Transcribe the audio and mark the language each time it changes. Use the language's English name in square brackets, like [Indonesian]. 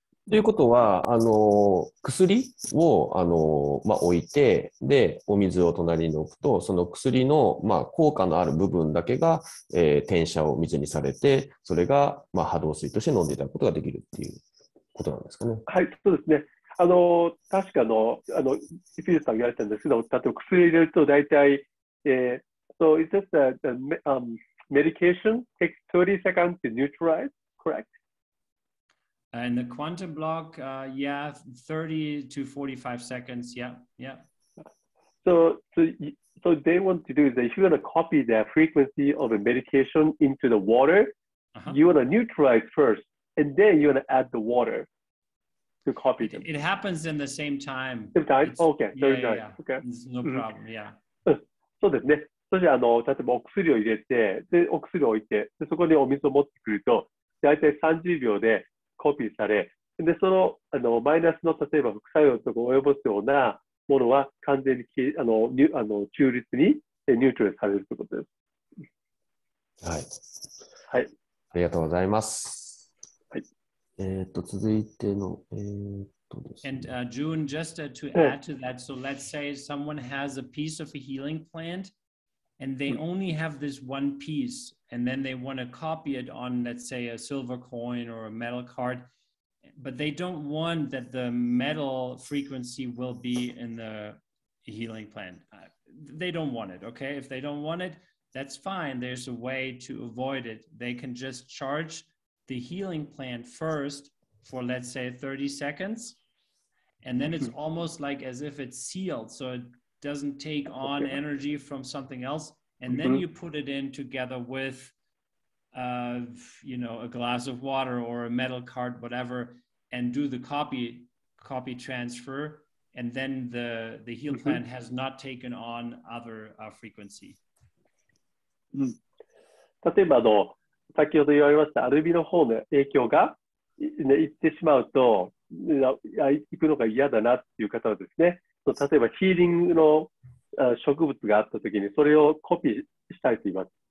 [Japanese] ということは、薬を、まあ、置いて、で、お水を隣に置くと、その薬の、まあ、効果のある部分だけが、転写を水にされて、それが、まあ、波動水として飲んでいただくことができるっていうことなんですかね。はい、そうですね。確かフィルさんが言われたんですけど、例えば薬を入れると大体、 [English] so it's just medication takes 30 seconds to neutralize, correct? And the quantum block, yeah, 30 to 45 seconds. Yeah, yeah. So they want to do is that if you want to copy the frequency of a medication into the water, you want to neutralize first, and then you want to add the water to copy them. It happens in the same time. Same time? Okay, very nice. Okay. It's no problem, yeah. [Japanese] そうですね。そして例えばお薬を入れて、でお薬を置いて、でそこにお水を持ってくると、大体30秒でコピーされ、でそのマイナスの例えば副作用とかを及ぼすようなものは完全に中立にニュートラルされるということです。はい。はい。ありがとうございます。はい。続いての、 [English] And June, just to add to that, so let's say someone has a piece of a healing plant and they only have this one piece, and then they want to copy it on, let's say, a silver coin or a metal card, but they don't want that the metal frequency will be in the healing plant. They don't want it, okay? If they don't want it, that's fine. There's a way to avoid it. They can just charge the healing plant first for, let's say, 30 seconds. And then it's almost like as if it's sealed. So it doesn't take on energy from something else. and then you put it in together with, you know, a glass of water or a metal card, whatever, and do the copy transfer, and then the heal plant has not taken on other frequency. [Japanese] 例えば先ほど言われましたアルビの方の影響が、ね、いってしまうと行くのが嫌だなっていう方はですね、例えばヒーリングの植物があったときにそれをコピーしたいと言います。